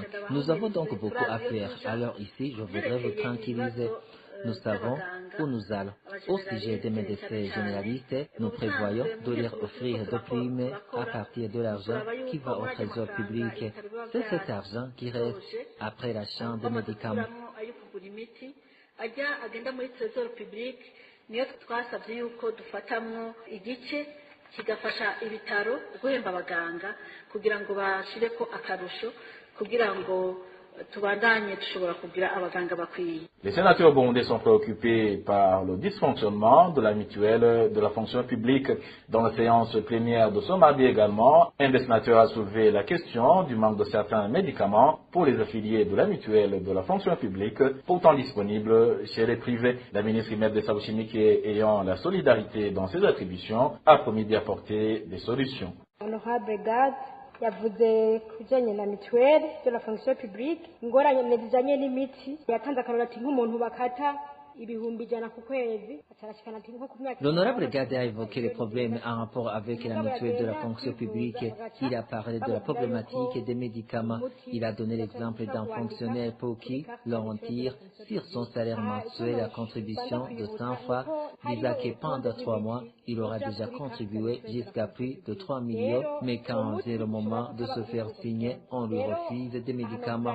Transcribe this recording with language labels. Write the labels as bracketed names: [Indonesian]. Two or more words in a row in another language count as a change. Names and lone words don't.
[French] Nous avons donc beaucoup à faire. Alors ici, je voudrais vous tranquilliser. Nous savons où nous allons. Au sujet des médecins généralistes, nous prévoyons de leur offrir des primes à partir de l'argent qui va au trésor public. C'est cet argent qui reste après l'achat des médicaments. [Rundi] kigafasha ibitaro guhemba abaganga kugira ngo bashireko akarusho kugira ngo tubandanye dushobora kugira abaganga bakwiye. [French] Les sénateurs burundais sont préoccupés par le dysfonctionnement de la mutuelle de la fonction publique. Dans la séance plénière de ce mardi également, un des sénateurs a soulevé la question du manque de certains médicaments pour les affiliés de la mutuelle de la fonction publique, pourtant disponibles chez les privés. La ministre Imed Dessabouchimike, ayant la solidarité dans ses attributions, a promis d'y apporter des solutions. [Rundi] Honorable Gad yavuze kujanye na [French] mituelle de la fonction publique [Rundi] ingorane zijanye n'imiti yatanze akarora ati nk'umuntu bakata ibihumbi ijana ku kwezi atarashikana ati nko ku myaka. [French] L'honorable Gade a évoqué les problèmes en rapport avec la mutuelle de la fonction publique. Il a parlé de la problématique des médicaments. Il a donné l'exemple d'un fonctionnaire pour qui l'on tire sur son salaire mensuel la contribution de 100 fois, disant que pendant 3 mois, il aura déjà contribué jusqu'à plus de 3 millions, mais quand c'est le moment de se faire signer, on lui refuse des médicaments.